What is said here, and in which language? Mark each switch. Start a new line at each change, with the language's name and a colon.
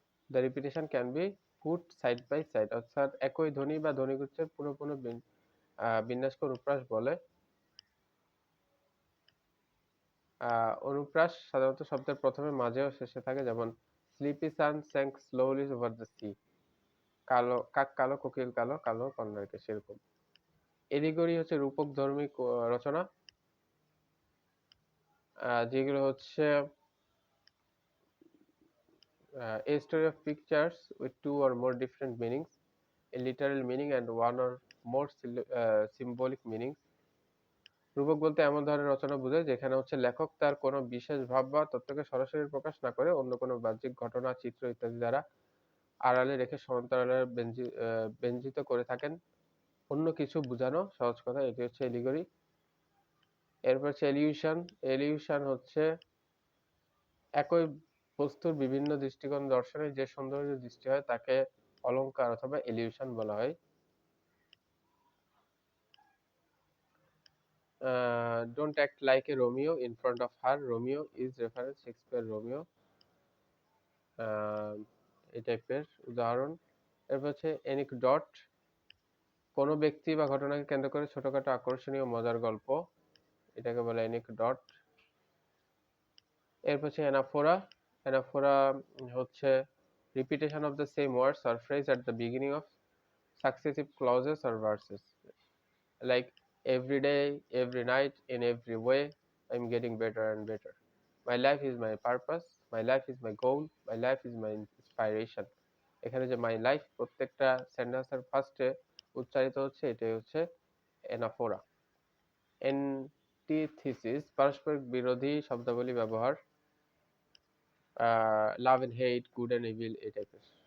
English: the repetition can be put side by side,
Bangla: অর্থাৎ একই ধ্বনি বা ধ্বনিগুচ্ছের পুনঃ পুনঃ বিন্যাসকে অনুপ্রাস বলে। অনুপ্রাস সাধারণত শব্দের প্রথমে, মাঝে ও শেষে থাকে, যেমন
English: sleepy sun sank slowly over the sea,
Bangla: কালো কাক কালো কোকিল কালো কালো কন্যাকে, সেরকম। এলিগরি হচ্ছে রূপক ধর্মী রচনা, যেগুলো হচ্ছে
English: a story of pictures with two or more different meanings, a literal meaning and one or more symbolic meanings।
Bangla: রূপক বলতে এমন ধরনের রচনা বোঝায় যেখানে হচ্ছে লেখক তার কোনো বিশেষ ভাব বা তত্ত্বকে সরাসরি প্রকাশ না করে অন্য কোনো বাহ্যিক ঘটনা, চিত্র ইত্যাদি দ্বারা আড়ালে রেখে সমান্তরালে ব্যঞ্জিত করে থাকেন অন্য কিছু বোঝানো, সহজ কথা, এটি হচ্ছে এলিগরি। এরপর হচ্ছে এলিউশন। এলিউশন হচ্ছে একই বস্তুর বিভিন্ন দৃষ্টিকোণ দর্শনে যে সৌন্দর্য সৃষ্টি হয় তাকে অলংকার অথবা এলিউশন বলা হয়।
English: don't act like a Romeo in front of her, Romeo is reference Shakespeare Romeo,
Bangla: এই টাইপের উদাহরণ। এরপর হচ্ছে অ্যানেকডট, কোনো ব্যক্তি বা ঘটনাকে কেন্দ্র করে ছোটখাটো আকর্ষণীয় মজার গল্প, এটাকে বলে অ্যানেকডট। এরপর হচ্ছে অ্যানাফোরা। অ্যানাফোরা হচ্ছে
English: Repetition of the same words or phrase at the beginning of successive clauses or verses, like every day, every night, in every way, I'm getting better and better. My life is my purpose, my life is my goal, my life is my inspiration.
Bangla: এখানে যে my life প্রত্যেকটা সেন্টেন্সের ফার্স্টে উচ্চারিত হচ্ছে, এটাই হচ্ছে anaphora. Antithesis, পারস্পরিক বিরোধী শব্দাবলী ব্যবহার,
English: love and hate, good and evil,
Bangla: এই টাইপের।